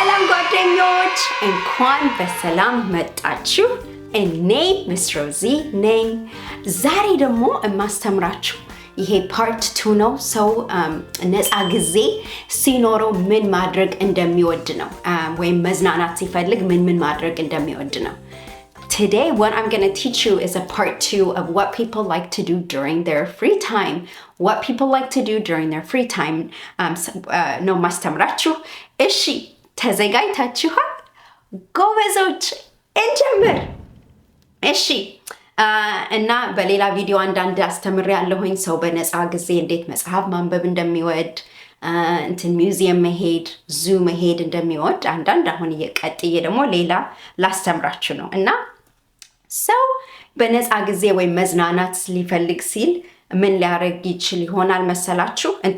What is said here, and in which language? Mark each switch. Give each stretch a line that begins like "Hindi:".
Amharic: ጓደኞች እንኳን በሰላም መጣችሁ። እኔ ሚስ ሮዚ ነኝ። ዛሬ ደግሞ የማስተምራችሁ ይሄ ፓርት 2 ነው። ሰው ነፃ ጊዜ ሲኖረው ምን ማድረግ እንደሚወድ ነው፣ ወይም መዝናናት ሲፈልግ ምን ማድረግ እንደሚወድ ነው።
English: Today, what I'm going to teach you is a part 2 of what people like to do during their free time. What people like to do during their free time.
Amharic: No ማስተምራችሁ። እሺ ተዘጋጅታችኋል? ጎበዞች እንጀምር። እሺ እና በሌላ ቪዲዮ አንዳንድ አስተምሬያለሁኝ ሰው በነፃ ጊዜ እንዴት መጽሐፍ ማንበብ እንደሚወድ፣ ሚውዚየም መሄድ፣ ዙ መሄድ እንደሚወድ አንዳንድ አሁን እየቀጥዬ ደግሞ ሌላ ላስተምራችሁ ነው። እና ሰው በነፃ ጊዜ ወይም መዝናናት ሊፈልግ ሲል ምን ሊያደርግ ይችል ይሆናል መሰላችሁ?